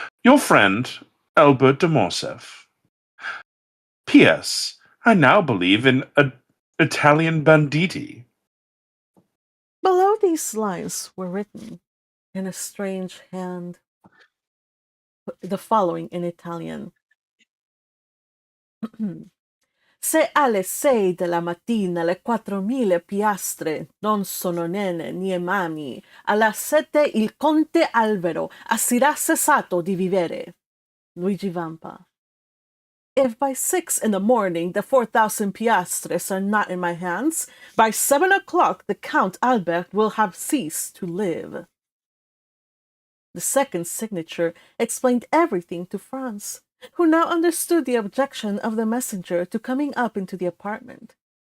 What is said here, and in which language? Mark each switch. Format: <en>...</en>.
<en>Your friend, Albert de Morcerf. P.S. I now believe in Italian banditti. Below these lines were written in a strange hand the following in Italian.</en> <it>Se alle 6 della mattina le 4.000 piastre non sono nelle mie mani, alla 7 il conte Alvaro sarà cessato di vivere. Luigi Vampa.</it> <en>If by 6 in the morning the 4,000 piastres are not in my hands, by 7 o'clock the Count Albert will have ceased to live. The second signature explained everything to Franz, who now understood the objection of the messenger to coming up into the apartment.</en>